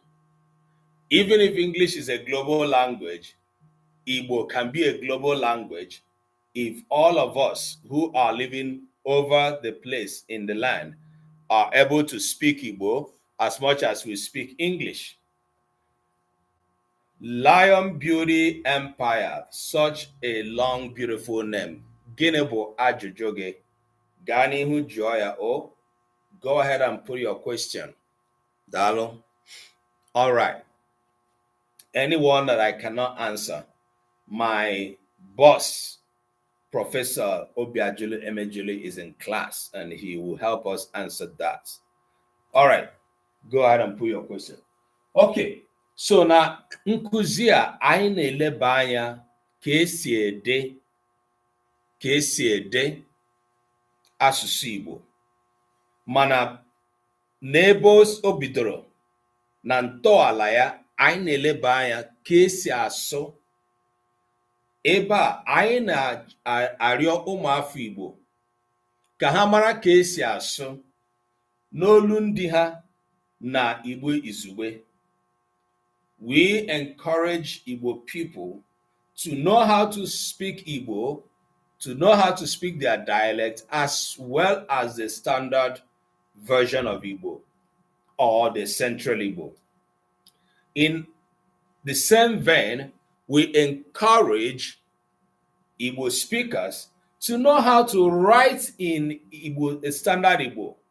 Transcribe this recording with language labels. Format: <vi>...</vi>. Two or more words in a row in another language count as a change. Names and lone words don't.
<en>Even if English is a global language, Igbo can be a global language if all of us who are living over the place in the land are able to speak Igbo as much as we speak English. Lion Beauty Empire, such a long, beautiful name.</en> <ig>Gịnị bụ ajụjụ gị? Gani hu joya o.</ig> <en>Go ahead and put your question. Dalo. All right. Anyone that I cannot answer, my boss, Professor Obiajulu Emejulu, is in class and he will help us answer that. All right. Go ahead and put your question. Okay.</en> <ig>So na nkuzi a anyị na-eleba anya ka esi ede asụsụ Igbo. Mana n'ebe o bidoro na ntọala ya, anyị na-eleba anya ka esi asụ. Ebe a anyị na-arịọ ụmụafọ Igbo ka ha mara ka esi asụ n'olu ndị ha na Igbo izugbe.</ig> <en>We encourage Igbo people to know how to speak Igbo, to know how to speak their dialect, as well as the standard version of Igbo or the Central Igbo. In the same vein, we encourage Igbo speakers to know how to write in Igbo, standard Igbo.</en>